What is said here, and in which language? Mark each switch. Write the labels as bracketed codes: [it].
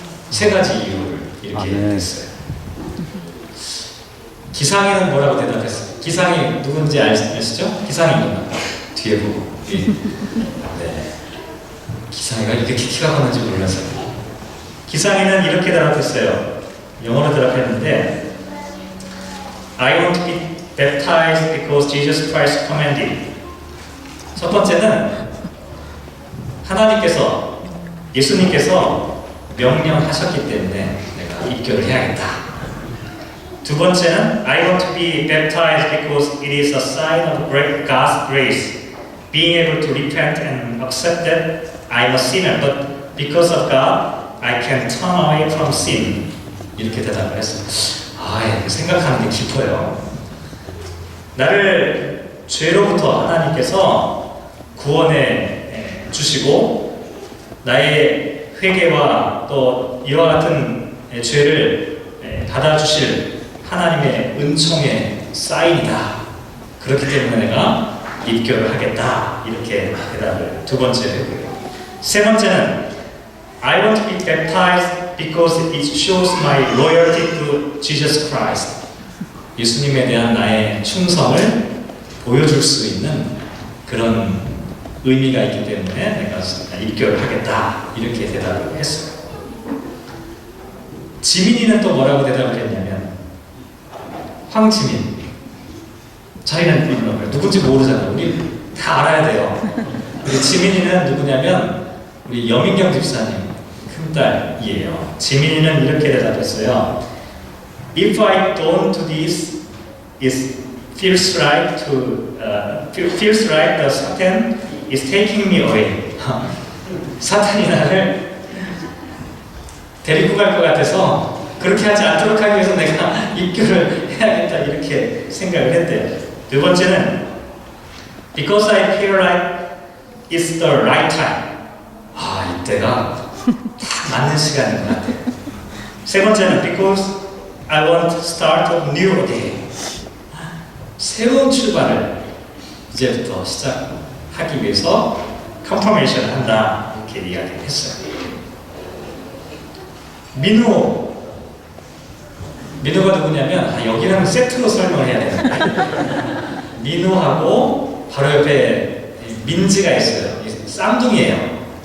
[ko] 3가지 이유를 이렇게 했어요. 기상이는 뭐라고 대답했어요? 기상이 누군지 아시죠? 기상이구나. 뒤에 보고. 네. 기상이가 이렇게 키가 크는지 몰랐어요. 기상이는 이렇게 대답했어요. 영어로 대답했는데 [en] I want to be baptized because Jesus Christ commanded. [ko] 첫 번째는 하나님께서, 예수님께서 명령하셨기 때문에 내가 입교를 해야겠다. 두 번째는 [en] I want to be baptized because it is a sign of God's grace, being able to repent and accept that I am a sinner, but because of God, I can turn away from sin. [ko] 이렇게 대답을 했어요. 생각하는 게 깊어요. 나를 죄로부터 하나님께서 구원해 주시고 나의 회개와 또 이와 같은 죄를 받아주실 하나님의 은총의 사인이다. 그렇기 때문에 내가 입교를 하겠다. 이렇게 대답을 두 번째 했고요. 세 번째는 [en] I want to be baptized because it shows my loyalty to Jesus Christ. [ko] 예수님에 대한 나의 충성을 보여줄 수 있는 그런 의미가 있기 때문에 내가 입교를 하겠다. 이렇게 대답을 했어요. 지민이는 또 뭐라고 대답을 했냐면, 황지민. 자기는 누군지 모르잖아요. 우리 다 알아야 돼요. 우리 지민이는 누구냐면 우리 여민경 집사님 큰딸이에요. 지민이는 이렇게 대답했어요. [en] If I don't do this, it feels like the Satan is taking me away. [ko] 사탄이 나를 데리고 갈 것 같아서 그렇게 하지 않도록 하기 위해서 내가 입교를 해야겠다. 이렇게 생각을 했대요. 두 번째는 [en] because I feel like it's the right time. [ko] 이때가 딱 맞는 시간인 것 같아요. 세 번째는 [en] because I want to start new again. [ko] 새로운 출발을 이제부터 시작하기 위해서 컨퍼메이션을 한다. 이렇게 이야기를 했어요. 민우가 누구냐면, 여기는 세트로 설명을 해야 되는데 민우하고 바로 옆에 민지가 있어요. 쌍둥이에요.